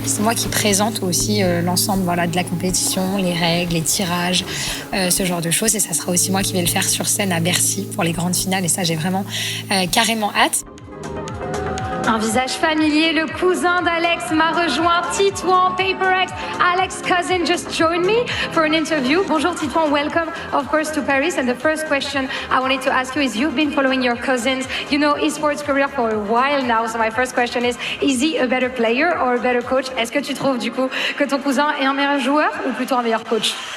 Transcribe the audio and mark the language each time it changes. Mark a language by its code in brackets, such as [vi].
[fr] C'est moi qui présente aussi l'ensemble de la compétition, les règles, les tirages, ce genre de choses. Et ça sera aussi moi qui vais le faire sur scène à Bercy pour les grandes finales. Et ça, j'ai vraiment carrément hâte. Un visage familier, le cousin d'Alex m'a rejoint, Titouan, PaperX. [en] Alex' cousin just joined me for an interview. [fr] Bonjour Titouan, [en] welcome of course to Paris. And the first question I wanted to ask you is, you've been following your cousins, esports career for a while now. So my first question is he a better player or a better coach? [fr] Est-ce que tu trouves du coup que ton cousin est un meilleur joueur ou plutôt un meilleur coach?